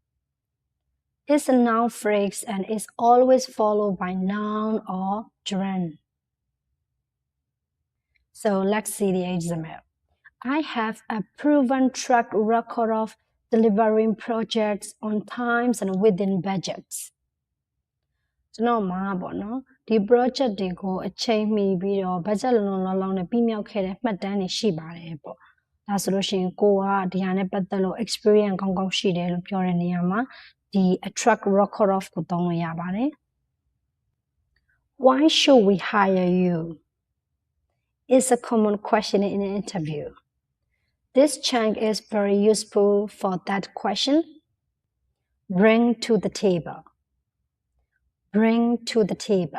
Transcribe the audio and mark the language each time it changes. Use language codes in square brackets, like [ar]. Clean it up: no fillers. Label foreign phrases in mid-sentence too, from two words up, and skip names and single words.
[en] It's a noun phrase and is always followed by noun or gerund. So let's see the example. I have a proven track record of delivering projects on times and within budgets. [my] ကျွန်တော်မှာပေါ့နော်ဒီ project တွေကိုအချိန်မီပြီးတော့ budget လုံလုံလောက်လောက်နဲ့ပြီးမြောက်ခဲ့တဲ့မှတ်တမ်းတွေရှိပါတယ်ပေါ့ဒါဆိုလို့ရှိရင်ကိုကဒီဟာနဲ့ပတ်သက်လို့ experience ကောင်းကောင်းရှိတယ်လို့ပြောတဲ့နေရာမှာဒီ [en] track record of [my] ကိုသုံးလို့ရပါတယ် [en] Why should we hire you? It's a common question in an interview. This chunk is very useful for that question. Bring to the table. Bring to the table.